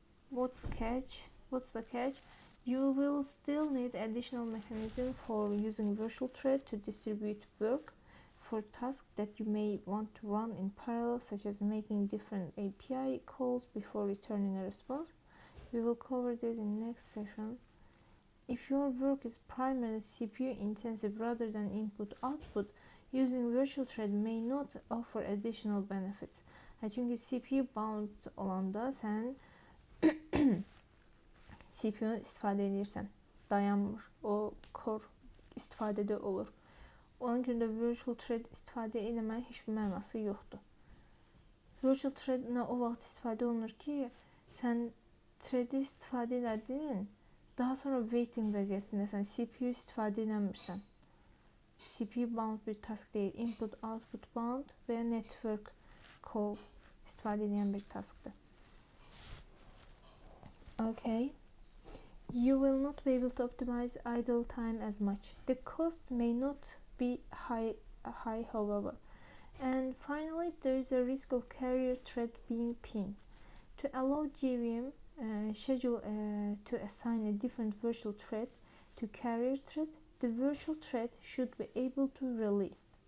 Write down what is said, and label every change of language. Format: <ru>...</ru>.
<en>What's the catch? You will still need additional mechanism for using virtual thread to distribute work for tasks that you may want to run in parallel, such as making different API calls before returning a response. We will cover this in next session. If your work is primarily CPU intensive rather than input-output, using virtual thread may not offer additional benefits.</en> <az>Çünki CPU bound olanda sən CPU-nu istifadə edirsən, dayanmır, o core istifadədə olur. Ona görə də virtual thread istifadə etməyin heç bir mənası yoxdur. Virtual thread o vaxt istifadə olunur ki, sən thread-i istifadə elədin, daha sonra waiting vəziyyətindəsən, CPU istifadə eləmirsən. CPU bound bir task deyil, input-output bound və ya network call istifadə edən bir taskdır. Okay.</az> <en>You will not be able to optimize idle time as much. The cost may not be high however. And finally, there is a risk of carrier thread being pinned. To allow JVM schedule to assign a different virtual thread to carrier thread, the virtual thread should be able to release.</en>